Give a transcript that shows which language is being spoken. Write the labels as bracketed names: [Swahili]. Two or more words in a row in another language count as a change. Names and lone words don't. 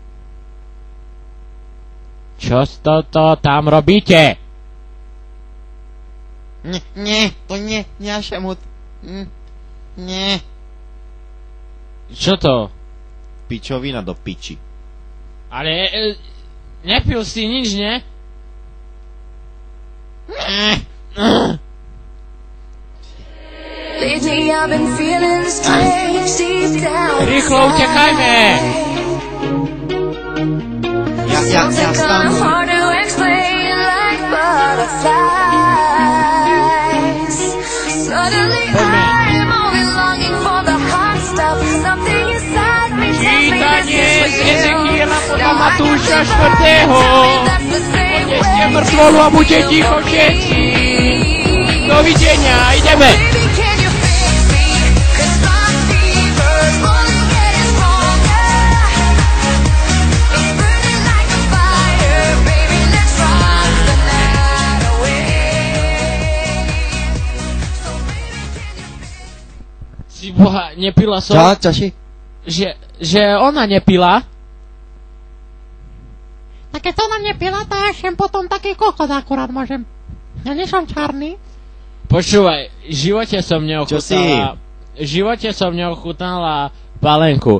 [Slovak] Čo to tam robíte? Nie, to nie, Šemut. Nie. Čo to? Pičovina do piči. Ale nepil si nič, ne? [English] Lately I've been feeling strange deep down. [Slovak] Rýchlo utekajme! Ja [English] Something kind of hard to explain, like butterflies. Suddenly I'm only longing for the hot stuff. Something inside me tells me [Slovak] Čítanie [English] this [Slovak] z [English] is for you. [Slovak] Ezechiela podľa [English] Now I [Slovak] Matúša [English] just [Slovak] 4. [English] that's the same [Slovak] Odneste [English] way. [Slovak] mŕtvolu a buďte ticho všetci. Dovidenia, ideme! [English] Baby, can you fix me? 'Cause my fever's only getting stronger. It's burning like a fire, baby. Let's rock the night away. So baby, can you fix me? [Slovak] Si boha, nepila som... Čoši? Že ona nepila? Tak keď ona nepila, to ja šem potom taký kokot akurát môžem. Ja nie som čarný. Počúvaj, v živote som Čo si? neochutnala palenku.